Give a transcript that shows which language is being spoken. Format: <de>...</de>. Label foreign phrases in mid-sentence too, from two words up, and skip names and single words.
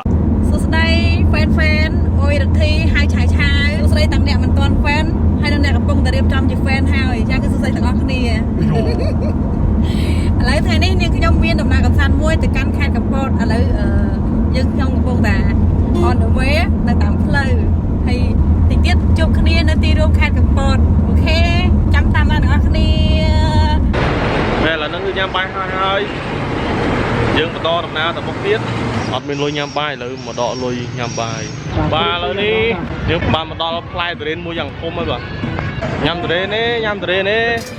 <km>សួស្តី fan អ៊ុយរទ្ធីហៅឆាយសួស្តីទាំងអ្នកមិនទាន់ fan ហើយនិងអ្នកកំពុងតែរៀបចំជា fan ហើយចាគឺសួស្តីទាំងអស់គ្នាឥឡូវថ្ងៃនេះនាងខ្ញុំមានដំណើរកម្សាន្តមួយទៅកាន់ខេត្តកំពតឥឡូវយើងខ្ញុំកំពុងតែ</km> <en>on the way</en> <km>នៅតាមផ្លូវហើយតិចទៀតជួបគ្នានៅទីរួមខេត្តកំពតអូខេចាំតាមដល់អ្នកនរគ្នា ពេលឥឡូវហ្នឹងគឺញ៉ាំបាយហើយយើងបន្តដំណើរទៅមុខទៀតអត់មានលុយញ៉ាំបាយឥឡូវមកដកលុយញ៉ាំបាយបាទឥឡូវនេះយើងបានមកដល់ផ្លែទុរេនមួយយ៉ាងធំហើយបាទញ៉ាំទុរេននេះញ៉ាំទុរេននេះ</km>